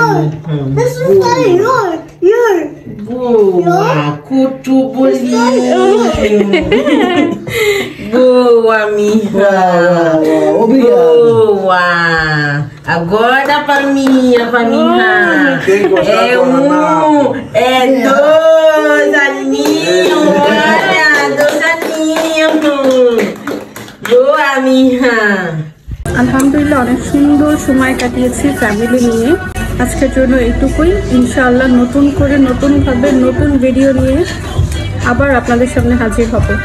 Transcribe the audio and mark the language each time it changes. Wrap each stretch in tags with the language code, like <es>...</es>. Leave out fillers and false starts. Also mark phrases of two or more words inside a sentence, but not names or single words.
<en>This is for you.</en> <pt>Boa, cutu bolinho. Boa, minha. Boa. Agora para minha, É é dois aninhos. Olha, 2 aninhos. Boa, minha.</pt> <bn>আলহামদুলিল্লাহ অনেক সুন্দর সময় কাটিয়েছি ফ্যামিলি নিয়ে। আজকের জন্য এইটুকুই। ইনশাআল্লাহ নতুন করে নতুনভাবে নতুন ভিডিও নিয়ে আবার আপনাদের সামনে হাজির হব।</bn>